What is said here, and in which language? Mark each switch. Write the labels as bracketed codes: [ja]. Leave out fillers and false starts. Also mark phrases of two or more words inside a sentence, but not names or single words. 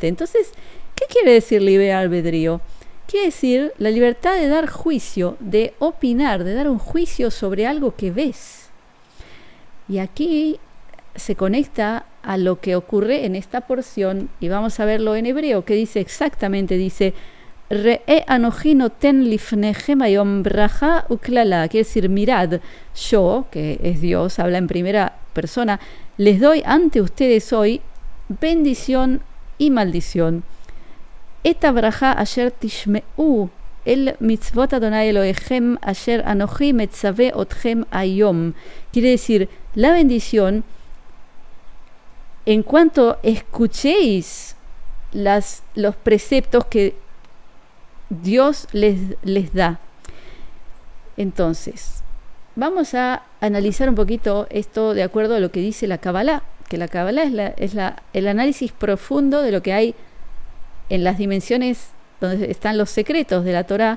[es] Entonces, ¿qué quiere decir libre albedrío? Quiere decir la libertad de dar juicio, de opinar, de dar un juicio sobre algo que ves. Y aquí se conecta a lo que ocurre en esta porción, y vamos a verlo en hebreo, que dice exactamente, dice [he] ראה אנכי נותן לפניכם היום ברכה וקללה, [es] quiere decir, mirad, yo, que es Dios, habla en primera persona, les doy ante ustedes hoy bendición y maldición. [he] את הברכה אשר תשמעו אל מצות ה' אלהיכם אשר אנכי מצוה אתכם היום, [es] quiere decir, la bendición en cuanto escuchéis los preceptos que Dios les da. Entonces, vamos a analizar un poquito esto de acuerdo a lo que dice la Kabbalah, que la Kabbalah es el análisis profundo de lo que hay en las dimensiones donde están los secretos de la Torá.